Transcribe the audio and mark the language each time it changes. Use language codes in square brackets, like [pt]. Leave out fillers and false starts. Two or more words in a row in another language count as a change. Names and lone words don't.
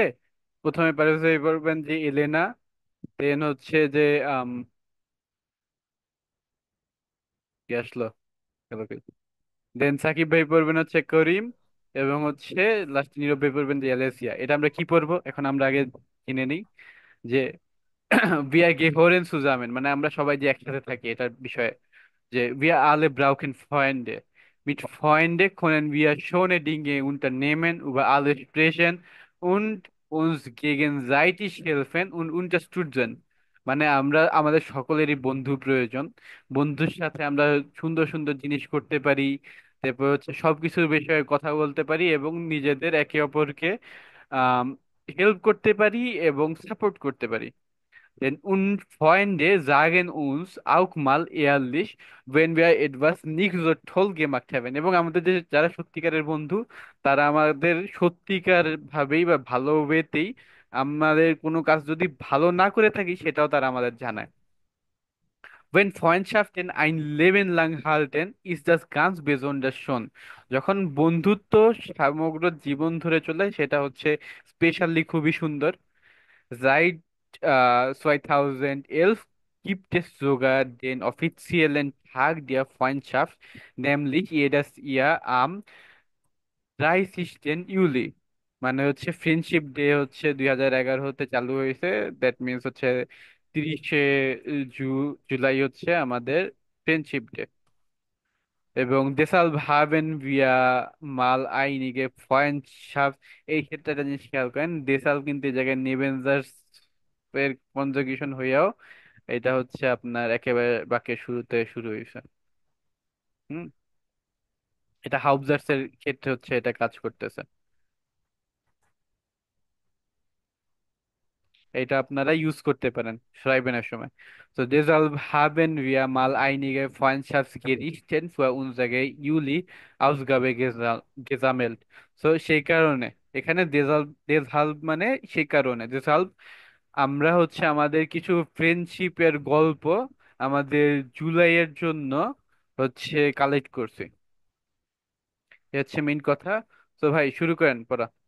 [bn] প্রথমে পারভেজ ভাই বলবেন যে এলেনা, দেন হচ্ছে যে আম কি আসলো, দেন সাকিব ভাই পড়বেন হচ্ছে করিম, এবং হচ্ছে লাস্ট নীরব ভাই পড়বেন যে এলেসিয়া। এটা আমরা কি পড়বো এখন, আমরা আগে কিনে নিই যে [de] wir gehören zusammen, [bn] মানে আমরা সবাই যে একসাথে থাকি এটার বিষয়ে। [de] যে wir alle brauchen Freunde. Mit Freunde können wir schöne Dinge unternehmen, über alle sprechen und uns gegenseitig helfen und unterstützen. [bn] মানে আমরা আমাদের সকলেরই বন্ধু প্রয়োজন। বন্ধুর সাথে আমরা সুন্দর সুন্দর জিনিস করতে পারি, তারপর হচ্ছে সবকিছুর বিষয়ে কথা বলতে পারি এবং নিজেদের একে অপরকে হেল্প করতে পারি এবং সাপোর্ট করতে পারি। [de] Denn und Freunde sagen uns auch mal ehrlich, wenn wir etwas nicht so toll gemacht haben. [bn] এবং আমাদের যে যারা সত্যিকারের বন্ধু, তারা আমাদের সত্যিকার ভাবেই বা ভালো ওয়েতেই আমাদের কোনো কাজ যদি ভালো না করে থাকি সেটাও তারা আমাদের জানায়। [de] Wenn Freundschaften ein Leben lang halten, ist das ganz besonders schon. [bn] যখন বন্ধুত্ব সমগ্র জীবন ধরে চলে সেটা হচ্ছে স্পেশালি খুবই সুন্দর। [de] Seit 2011 gibt es sogar den offiziellen Tag der Freundschaft, nämlich jedes Jahr am 30. Juli। [bn] মানে হচ্ছে [en] friendship day [bn] হচ্ছে 2011 হতে চালু হয়েছে। [en] that means [bn] হচ্ছে 30শে জু জুলাই হচ্ছে আমাদের [en] friendship day. [de] এবং deshalb haben wir mal einige Freundschaft, [bn] এই ক্ষেত্রে একটা জিনিস খেয়াল করেন, deshalb কিন্তু এই জায়গায় নেবেনজার্স এর কনজুগেশন হইয়াও এটা হচ্ছে আপনার একেবারে বাক্যের শুরুতে শুরু হয়েছে। হুম, এটা হাউবজার্স এর ক্ষেত্রে হচ্ছে এটা কাজ করতেছে। এটা আপনারা ইউজ করতে পারেন schreiben-এর সময়। [de] So deshalb haben wir mal einige Freundschaftsgeschichten für unsere Juli-Ausgabe gesammelt. [bn] So সেই কারণে এখানে deshalb মানে সেই কারণে deshalb আমরা হচ্ছে আমাদের কিছু ফ্রেন্ডশিপের গল্প আমাদের জুলাইয়ের জন্য হচ্ছে কালেক্ট করছি। এ হচ্ছে মেইন কথা। তো ভাই শুরু করেন পড়া।